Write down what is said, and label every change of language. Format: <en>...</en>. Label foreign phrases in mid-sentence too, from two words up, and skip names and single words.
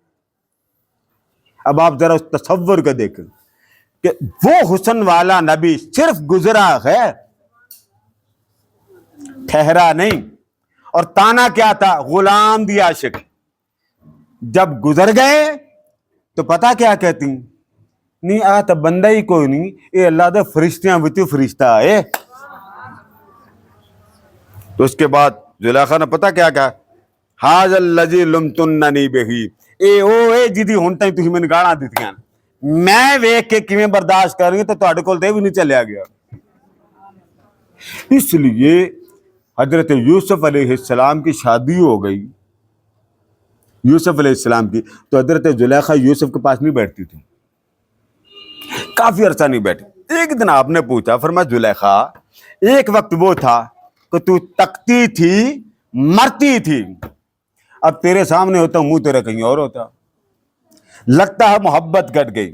<ur>اب آپ ذرا اس تصور کو دیکھیں کہ وہ حسن والا نبی صرف گزرا ہے، ٹھہرا نہیں. اور تانا کیا تھا؟</ur> <pa>غلام دی عاشق.</pa> <ur>جب گزر گئے تو پتا کیا کہتی؟</ur> <pa>نہیں آ تو بندہ ہی کوئی نہیں، اے اللہ دے فرشتیاں وچوں فرشتہ آئے.</pa> <ur>تو اس کے بعد زلیخا نے پتا کیا کہا؟</ur> <ar>حاذ الذی لمتننی بہی،</ar> <pa>اے جدی ہن تائیں تسی مینوں گالاں دتیاں میں ویکھ کے کیویں برداشت کر رہی تو تہاڈے کول تے بھی نہیں چلیا گیا.</pa> <ur>اس لیے حضرت یوسف علیہ السلام کی شادی ہو گئی، یوسف علیہ السلام کی، تو حضرت زلیخا یوسف کے پاس نہیں بیٹھتی تھی، کافی عرصہ نہیں بیٹھی. ایک دن آپ نے پوچھا، فرمایا زلیخا ایک وقت وہ تھا کہ تو تکتی تھی، مرتی تھی، اب تیرے سامنے ہوتا منہ تیرا کہیں اور ہوتا، لگتا ہے محبت گٹ گئی.</ur>